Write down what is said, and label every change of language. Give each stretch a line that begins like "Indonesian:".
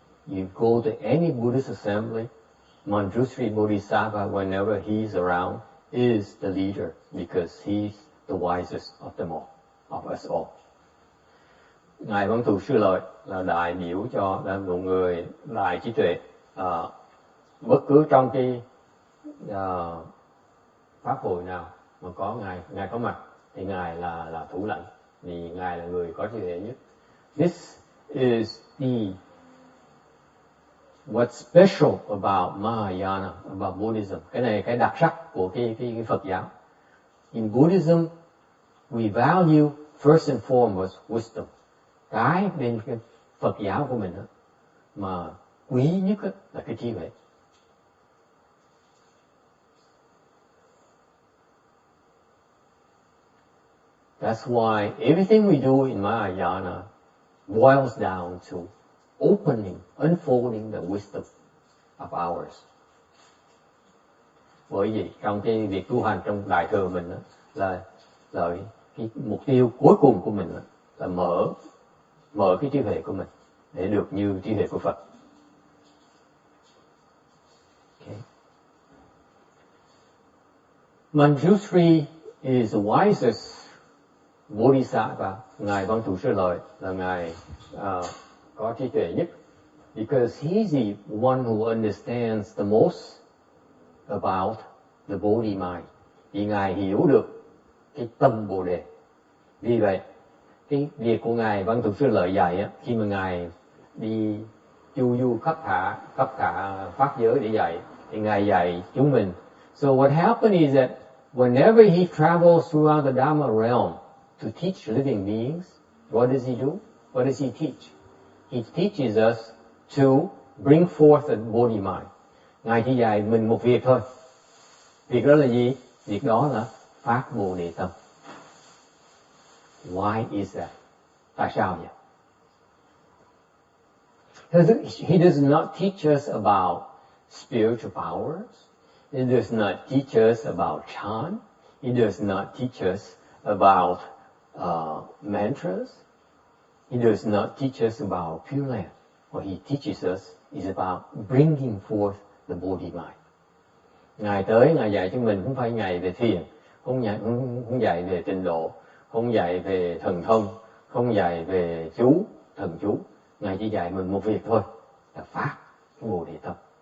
English: You go to any Buddhist assembly, Manjushri Bodhisattva, whenever he's around, is the leader because he's the wisest of them all, of us all.
Vietnamese: Ngài Văn Thù Sư Lợi là đại biểu cho là một người đại trí tuệ. Bất cứ trong cái pháp hội nào mà có ngài có mặt thì ngài là thủ lãnh, vì ngài là người có trí tuệ nhất.
English: This is what's special about Mahayana, about Buddhism.
Vietnamese: Cái này cái đặc sắc của cái Phật giáo.
English: In Buddhism, we value first and foremost wisdom.
Vietnamese: Cái bên cái Phật giáo của mình đó, mà quý nhất đó, là cái trí huệ.
English: That's why everything we do in Mahayana boils down to opening, unfolding the wisdom of ours.
Vietnamese: Bởi vì trong cái việc tu hành trong đại thừa mình đó, là cái mục tiêu cuối cùng của mình đó, là mở cái trí huệ của mình để được như trí huệ của Phật.
English: Okay. Manjushri is the wisest Bodhisattva.
Vietnamese: Ngài Văn Thù Sư Lợi là ngài có trí tuệ nhất,
English: because he's the one who understands the most about the Bodhi mind.
Vietnamese: Vì ngài hiểu được cái tâm Bồ Đề. Vì vậy, cái việc của ngài Văn Thù Sư Lợi dạy á, khi mà ngài đi chu du khắp cả pháp giới để dạy, thì ngài dạy chúng mình.
English: So what happened is that whenever he travels throughout the Dharma realm to teach living beings, what does he do? What does he teach? He teaches us to bring forth the Bodhi mind.
Vietnamese: Ngài chỉ dạy mình một việc thôi. Việc đó là gì? Việc đó là phát Bồ Đề tâm.
English: Why is that?
Vietnamese: Tại sao vậy?
English: He does not teach us about spiritual powers. He does not teach us about chant. He does not teach us about mantras. He does not teach us about Pure Land. What he teaches us is about bringing forth the Bodhi mind.
Vietnamese: Ngài tới, Ngài dạy cho mình không phải Ngài về thiền, không dạy về tịnh độ, không dạy về thần thông, không dạy về thần chú. Ngài chỉ dạy mình một việc thôi, là phát cái Bồ Đề tâm.